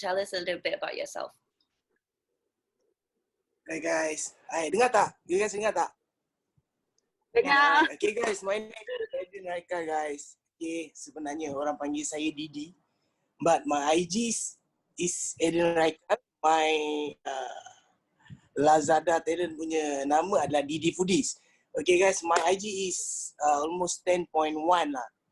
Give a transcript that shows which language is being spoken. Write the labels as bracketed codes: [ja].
[en] Tell us a little bit about yourself. Hi guys. [ms] Hai, dengar tak? [en] You guys [ms] dengar tak? Dengar. [en] Okay guys, my name is Adrian Raikal guys. Okay, [ms] sebenarnya orang panggil saya Didi. [en] But my IG is Adrian Raikal. My Lazada talent [ms] punya nama adalah [en] Didi Foodies. Okay guys, my IG is almost 10.1 lah.